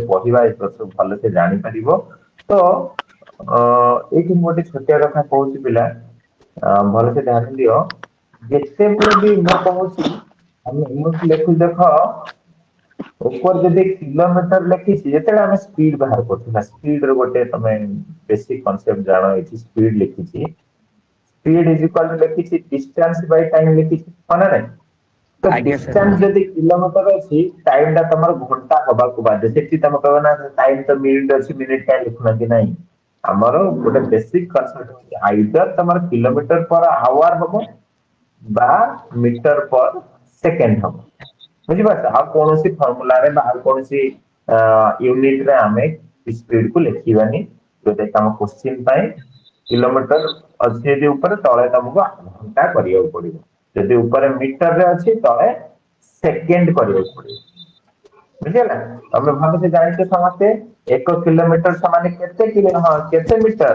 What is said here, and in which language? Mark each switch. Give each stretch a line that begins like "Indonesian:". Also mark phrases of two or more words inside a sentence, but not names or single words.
Odia: ପଢିବା ଏ ସବୁ ଭଲସେ ଜାଣିପାରିବ ତ ଏଇଠି ମୁଁ ଗୋଟେ ଛୋଟିଆ କଥା କହୁଛି ପିଲା ଭଲସେ ଧ୍ୟାନ ଦିଅ ଯେତେବେଳେ ବି ମୁଁ କହୁଛି ଆମେ ଏମିତି ଲେଖୁଛୁ ଦେଖ ଉପରେ ଯଦି କିଲୋମିଟର ଲେଖିଛି ଯେତେବେଳେ ଆମେ ସ୍ପିଡ ବାହାର କରୁଛୁ ନା ସ୍ପିଡ ର ଗୋଟେ ତମେ
English: basic concept
Odia: ଜାଣ ଏଠି ସ୍ପିଡ ଲେଖିଛି
English: speed is equal to
Odia: ଲେଖିଛି
English: distance by time
Odia: ଲେଖିଛି ହଁ ନା ନାଇଁ ତ
Hindi: आगे सर.
Odia: डिस्टेंस ଯଦି କିଲୋମିଟର ଅଛି ଟାଇମ ଟା ତମର ଘଣ୍ଟା ହବାକୁ ବାଧ୍ୟ ସେଠି ତମେ କହିବ ନା ଟାଇମ ତ ମିନିଟ ଅଛି ମିନିଟ କାହିଁ ଲେଖୁନାହାନ୍ତି ନାହିଁ ଆମର ଗୋଟେ
English: basic concept
Odia: ହଉଛି ଆଇଦର ତମର
English: kilometre per hour
Odia: ହବ ବା
English: metre per second
Odia: ହବ ବୁଝିପାରୁଛ ଆଉ କୌଣସି ଫର୍ମୁଲାରେ ବା ଆଉ କୌଣସି ୟୁନିଟ ରେ ଆମେ ସ୍ପିଡ କୁ ଲେଖିବାନି ଯୋଉଟା କି ଆମ କୋଶ୍ଚିନ୍ ପାଇଁ କିଲୋମିଟର ଅଛି ଯଦି ଉପରେ ତଳେ ତମକୁ ଘଣ୍ଟା କରିବାକୁ ପଡିବ ଯଦି ଉପରେ ମିଟରରେ ଅଛି ତଳେ ସେକେଣ୍ଡ କରିବାକୁ ପଡିବ ବୁଝିହେଲା ତମେ ଭଲସେ ଜାଣିଛ ସମସ୍ତେ 1 କିଲୋମିଟର ସମାନେ କେତେ କିଲୋ ହଁ କେତେ ମିଟର